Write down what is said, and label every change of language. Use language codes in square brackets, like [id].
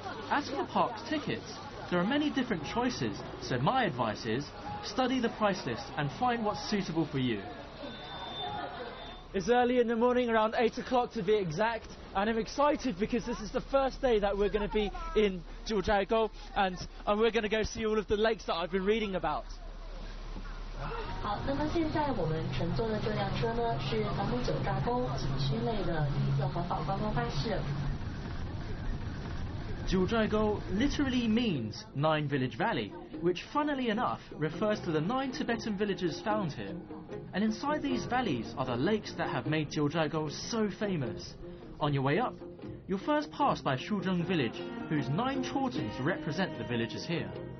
[en] As for the park's tickets, there are many different choices, so my advice is study the price list and find what's suitable for you. It's early in the morning, around 8 o'clock to be exact, and I'm excited because this is the first day that we're going to be in JIUZHAIGOU, and we're going to go see all of the lakes that I've been reading about. [zh] 好，那么现在我们乘坐的这辆车呢，是咱们JIUZHAIGOU景区内的绿色环保观光巴士。 [en] JIUZHAIGOU literally means 9 Village Valley, which funnily enough refers to the 9 Tibetan villages found here. And inside these valleys are the lakes that have made JIUZHAIGOU so famous. On your way up, you'll first pass by Shuzheng village, whose 9 chortens represent the villages here.